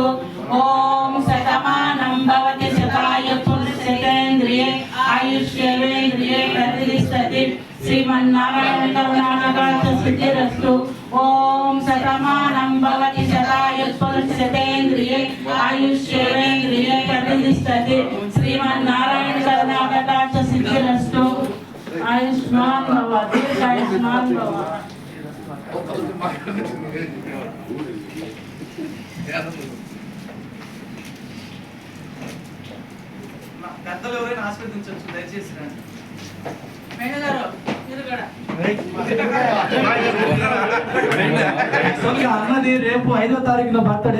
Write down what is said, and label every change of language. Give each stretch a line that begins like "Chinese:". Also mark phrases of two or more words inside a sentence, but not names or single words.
Sanskrit: ओम शतमानं भवति शतायुष्यतेन्द्रिये आयुष्येवेन्द्रिये प्रतिष्ठति श्रीमन्नारायण करुणाकटाक्ष सिद्धिरस्तु। ओम शतमानं भवति शतायुष्यतेन्द्रिये आयुष्येवेन्द्रिये प्रतिष्ठति श्रीमन्नारायण करुणाकटाक्ष सिद्धिरस्तु। आयुष्मान भव दीर्घायुष्मान भव।
Telugu: పెద్దలు ఎవరైనా ఆశీర్వదించవచ్చు దయచేసి రండి. అన్నది రేపు 5వ తారీఖున బర్త్డే.